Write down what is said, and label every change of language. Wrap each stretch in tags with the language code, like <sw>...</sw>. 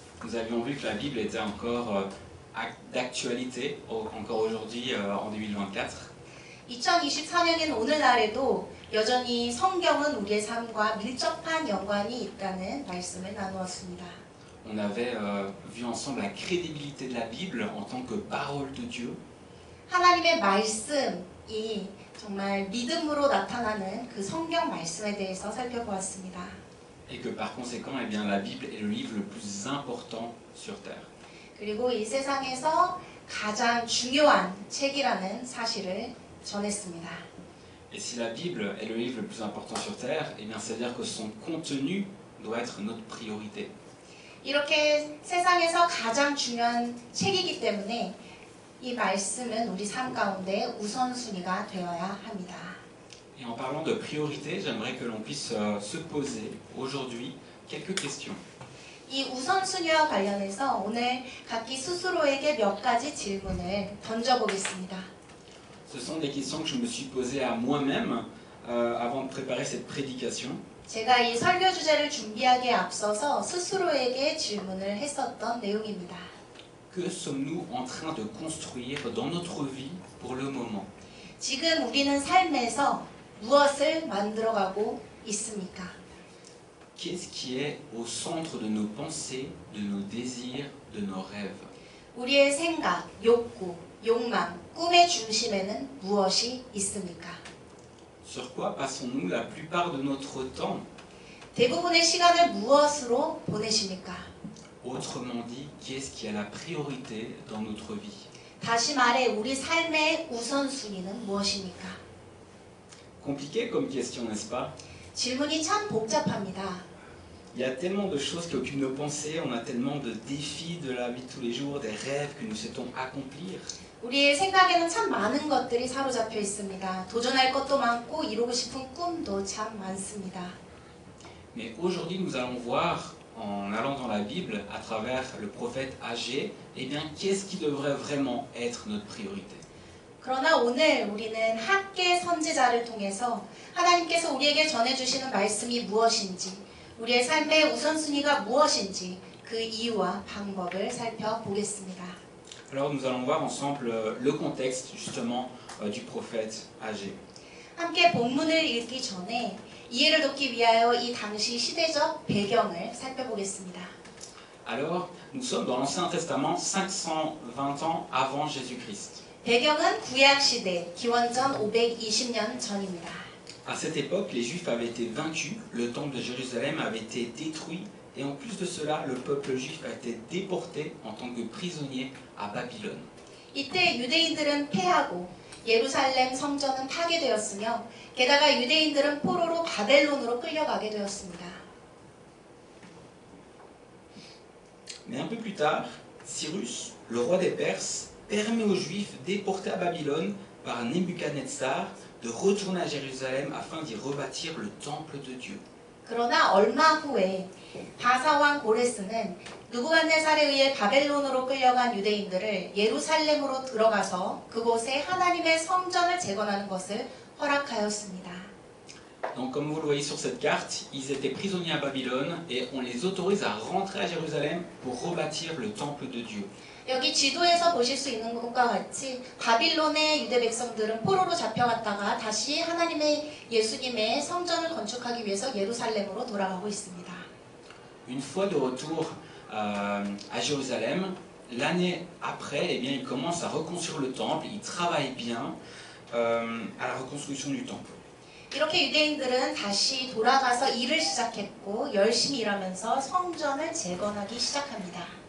<fr>Nous avions vu que la Bible était encore d'actualité, encore aujourd'hui en 2024.</fr> <ko>2024년인 오늘날에도 여전히 성경은 우리의 삶과 밀접한 연관이 있다는 말씀을 나누었습니다.</ko> <fr>On avait vu ensemble la crédibilité de la Bible en tant que parole de Dieu.</fr> <ko>하나님의 말씀이 정말 믿음으로 나타나는 그 성경 말씀에 대해서 살펴보았습니다.</ko> <fr>Et que par conséquent, eh bien, la Bible est le livre le plus important sur terre.</fr> <ko>그리고 이 세상에서 가장 중요한 책이라는 사실을 전했습니다.</ko> <fr>Et si la Bible est le livre le plus important sur terre, eh bien, c'est-à-dire que son contenu doit être notre priorité.</fr> <ko>이렇게 세상에서 가장 중요한 책이기 때문에 이 말씀은 우리 삶 가운데 우선순위가 되어야 합니다.</ko> <fr>Et en parlant de priorité, j'aimerais que l'on puisse se poser aujourd'hui quelques questions.</fr> <ko>이 우선순위와 관련해서 오늘 각기 스스로에게 몇 가지 질문을 던져보겠습니다.</ko> <fr>Ce sont des questions que je me suis posées à moi-même avant de préparer cette prédication.</fr> <ko>제가 이 설교 주제를 준비하기에 앞서서 스스로에게 질문을 했었던 내용입니다.</ko> <fr>Que sommes-nous en train de construire dans notre vie pour le moment?</fr> <ko>지금 우리는 삶에서 무엇을 만들어가고 있습니까?</ko> <fr>Qu'est-ce qui est au centre de nos pensées, de nos désirs, de nos rêves?</fr> <ko>우리의 생각, 욕구, 욕망, 꿈의 중심에는 무엇이 있습니까?</ko> <fr>Sur quoi passons-nous la plupart de notre temps?</fr> <ko>대부분의 시간을 무엇으로 보내십니까?</ko> <fr>Autrement dit, qu'est-ce qui a la priorité dans notre vie?</fr> <ko>다시 말해 우리 삶의 우선순위는 무엇입니까?</ko> <fr>Compliqué comme question, n'est-ce pas?</fr> <ko>질문이 참 복잡합니다.</ko> <fr>Il y a tellement de choses qui occupent nos pensées, on a tellement de défis de la vie de tous les jours, des rêves que nous souhaitons accomplir.</fr> <ko>우리의 생각에는 참 많은 것들이 사로잡혀 있습니다. 도전할 것도 많고 이루고 싶은 꿈도 참 많습니다.</ko> <fr>Mais aujourd'hui, nous allons voir, en allant dans la Bible, à travers le prophète Agé, eh bien, qu'est-ce qui devrait vraiment être notre priorité?</fr> <ko>그러나 오늘 우리는 학계 선지자를 통해서 하나님께서 우리에게 전해주시는 말씀이 무엇인지, 우리의 삶의 우선순위가 무엇인지 그 이유와 방법을 살펴보겠습니다.</ko> <fr>Alors nous allons voir ensemble le contexte justement du prophète Agé.</fr> <ko>함께 본문을 읽기 전에 이해를 돕기 위하여 이 당시 시대적 배경을 살펴보겠습니다.</ko> <fr>Alors, nous sommes dans l'Ancien Testament 520 ans avant Jésus-Christ.</fr> <ko>배경은 구약 시대, 기원전 520년 전입니다.</ko> <fr>À cette époque, les Juifs avaient été vaincus, le temple de Jérusalem avait été détruit, et en plus de cela, le peuple juif a été déporté en tant que prisonnier à Babylone.</fr> <ko>이때 유대인들은 패하고 예루살렘 성전은 파괴되었으며 게다가 유대인들은 포로로 바벨론으로 끌려가게 되었습니다.</ko> <fr>Mais un peu plus tard, Cyrus, le roi des Perses, permet aux Juifs déportés à Babylone par Nebuchadnezzar de retourner à Jérusalem afin d'y rebâtir le temple de Dieu.</fr> <ko>그러나 얼마 후에 바사왕 고레스는 느부갓네살에 의해 바벨론으로 끌려간 유대인들을 예루살렘으로 들어가서 그곳에 하나님의 성전을 재건하는 것을 허락하였습니다.</ko> <fr>Donc comme vous le voyez sur cette carte, ils étaient prisonniers à Babylone et on les autorise à rentrer à Jérusalem pour rebâtir le temple de Dieu.</fr> <ko>여기 지도에서 보실 수 있는 것과 같이 바빌론의 유대 백성들은 포로로 잡혀갔다가 다시 하나님의 예수님의 성전을 건축하기 위해서 예루살렘으로 돌아가고 있습니다.</ko> <fr>Une fois de retour à Jérusalem, l'année après, eh bien, ils commencent à reconstruire le temple, ils travaillent bien à la reconstruction du temple.</fr> <ko>이렇게 유대인들은 다시 돌아가서 일을 시작했고 열심히 일하면서 성전을 재건하기 시작합니다.</ko>